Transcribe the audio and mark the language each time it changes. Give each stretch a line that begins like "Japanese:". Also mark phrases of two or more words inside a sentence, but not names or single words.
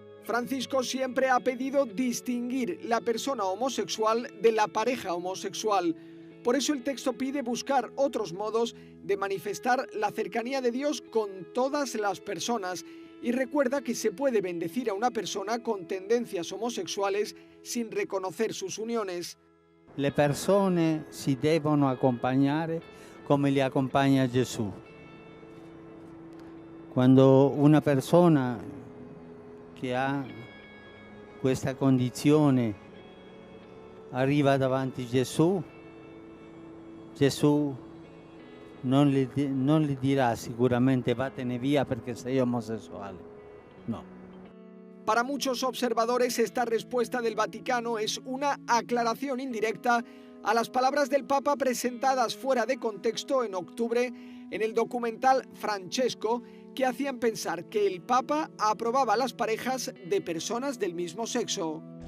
Spanish: Francisco siempre ha pedido distinguir la persona homosexual de la pareja homosexual. Por eso el texto pide buscar otros modos de manifestar la cercanía de Dios con todas las personas y recuerda que se puede bendecir a una persona con tendencias homosexuales sin reconocer sus uniones.
Italian: Le persone si devono accompagnare come li accompagna Gesù. Quando una persona che ha questa condizione arriva davanti a Gesù, Gesù non gli dirà sicuramente vattene via perché sei omosessuale. No.
Spanish: Para muchos observadores, esta respuesta del Vaticano es una aclaración indirecta a las palabras del Papa presentadas fuera de contexto en octubre en el documental Francesco, que hacían pensar que el Papa aprobaba las parejas de personas del mismo sexo.